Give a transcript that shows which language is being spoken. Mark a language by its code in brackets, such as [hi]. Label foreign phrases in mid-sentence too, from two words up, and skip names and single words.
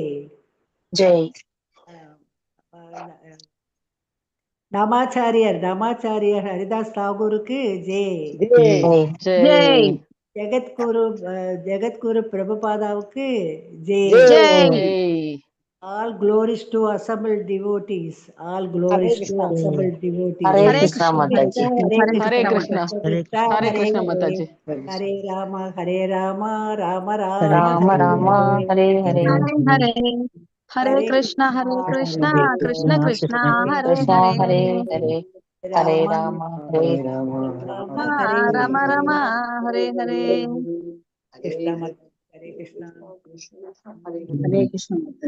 [ta] ஜெய். நாமாச்சாரியர் ஹரிதாஸ் தாகூருக்கு ஜெய். ஜெய். ஜெகத்குரு பிரபுபாதாவுக்கு ஜெய். ஜெய். [en] All glories to assembled devotees. All glories to assembled devotees. Hare Krishna Mataji. Hare Krishna. Hare Krishna Mataji. Hare Rama, Hare Rama, Rama Rama, Rama Rama, Hare Hare. Hare Hare Krishna, Hare Krishna, Krishna Krishna, Hare Hare. Hare Hare Rama, Hare Rama Rama, Hare Hare. [ta] கிருஷ்ணா மாதா. ஹரே கிருஷ்ணா. ஹரே கிருஷ்ண மாதாஜி.